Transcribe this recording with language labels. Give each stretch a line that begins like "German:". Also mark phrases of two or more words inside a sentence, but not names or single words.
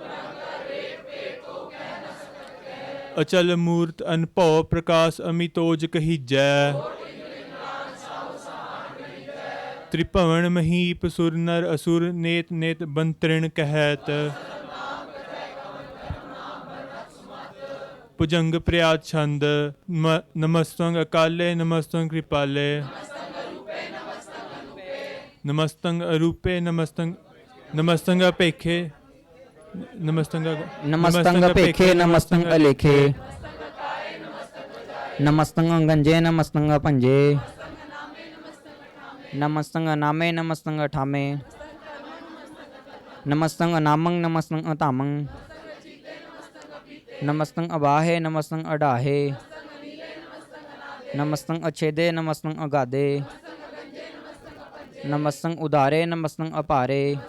Braj: ਅਚਲ ਮੂਰਤ ਅਨਭਉ ਪ੍ਰਕਾਸ਼ ਅਮਿਤੋਜ ਕਹੀਜੈ ਤ੍ਰਿਭਵਨ ਮਹੀਪ ਸੁਰ ਨਰ ਅਸੁਰ ਨੇਤ ਨੇਤ ਬੰਤਰਿਣ ਕਹਿਤ ਭੁਜੰਗ ਪ੍ਰਿਆਤ ਛੰਦ ਨਮਸਤੰ ਅਕਾਲੇ ਨਮਸਤੰ ਕ੍ਰਿਪਾਲੇ ਨਮਸਤੰ ਅਰੂਪੇ ਨਮਸਤੰ ਅਪੇਖੇ नमस्तंग पेखे नमस्तंग अलेखे नमस्तंग गंजे नमस्तंग पंजे नमस्तंग नामे नमस्तंग ठामे नमस्तंग नामंग नमस्तंग तामंग नमस्तंग अबाहे नमस्तंग अडाहे नमस्तंग अच्छेदे नमस्तंग अगाधे नमस्तंग उदारे नमस्तंग अपारे